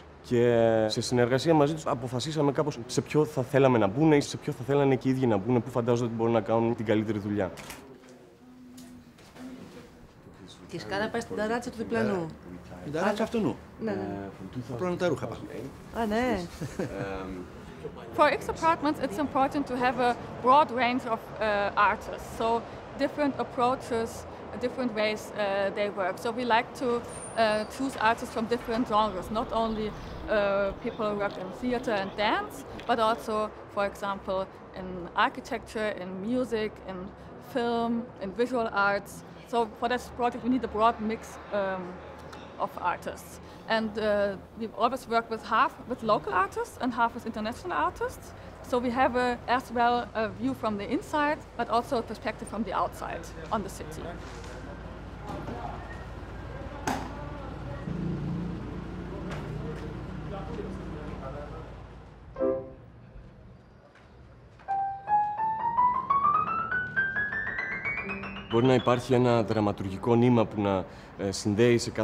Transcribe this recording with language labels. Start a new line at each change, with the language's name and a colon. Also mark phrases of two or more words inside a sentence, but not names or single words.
Greek: Και σε συνεργασία μαζί τους αποφασίσαμε κάπως σε ποιο θα θέλαμε να μπουν ή σε ποιο θα θέλανε και οι ίδιοι να μπουν, που φαντάζονται ότι μπορούν να κάνουν την καλύτερη δουλειά. Και η σκάλα πάει στην ταράτσα του διπλανού. Την ταράτσα αυτού. Ναι. Πρώτα τα ρούχα πάνω. Α, ναι.
English: For X Apartments, it's important to have a broad range of artists, so different approaches, different ways they work. So we like to choose artists from different genres, not only people who work in theater and dance, but also, for example, in architecture, in music, in film, in visual arts. So for this project, we need a broad mix of artists. And we always work with half with local artists and half with international artists. So we have as well a view from the inside, but also a perspective from the outside on the city.
Greek: Μπορεί να υπάρχει ένα δραματουργικό νήμα που να συνδέει σε